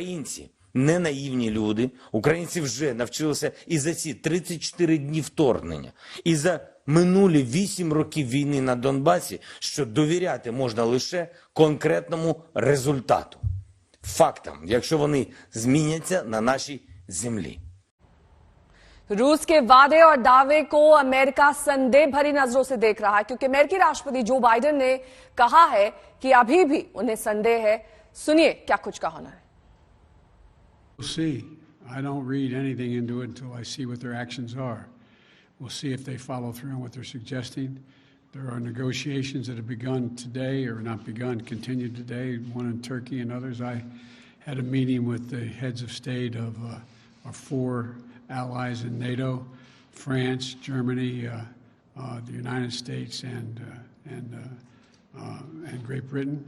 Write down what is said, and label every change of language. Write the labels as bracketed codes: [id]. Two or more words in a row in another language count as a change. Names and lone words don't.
[uk] Українці не наївні люди. Українці вже навчилися і за ці 34 дні вторгнення, і за минулі 8 років війни на Донбасі, що довіряти можна лише конкретному результату, фактам, якщо вони зміняться на нашій землі. [hi] रूस के वादे और दावे को अमेरिका संदेह भरी नजरों से देख रहा है, क्योंकि अमेरिकी राष्ट्रपति जो बाइडेन ने कहा है कि अभी भी उन्हें संदेह है। सुनिए क्या कुछ कहा उन्होंने। [en] We'll see. I don't read anything into it until I see what their actions are. We'll see if they follow through on what they're suggesting. There are negotiations that have begun today, or not begun, continued today, one in Turkey and others. I had a meeting with the heads of state of our 4 allies in NATO, France, Germany, the United States, and Great Britain.